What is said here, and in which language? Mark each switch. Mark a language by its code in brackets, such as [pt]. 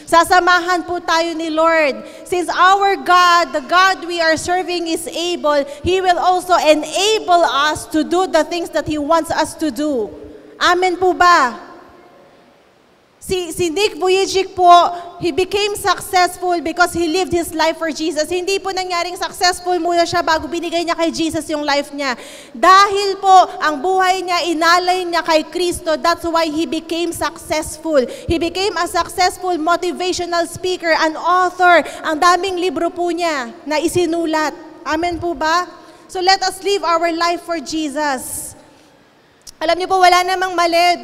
[tl] Sasamahan po tayo ni Lord. [en] Since our God, the God we are serving is able, He will also enable us to do the things that He wants us to do. [tl] Amen po ba? [en] Si Nick Vujicic po, he became successful because he lived his life for Jesus. [tl] Hindi po nangyaring successful muna siya bago binigay niya kay Jesus yung life niya. Dahil po, ang buhay niya, inalay niya kay Kristo, [en] that's why he became successful. He became a successful motivational speaker, an author. [tl] Ang daming libro po niya na isinulat. Amen po ba? [en] So let us live our life for Jesus. [tl] Alam niyo po, wala namang mali.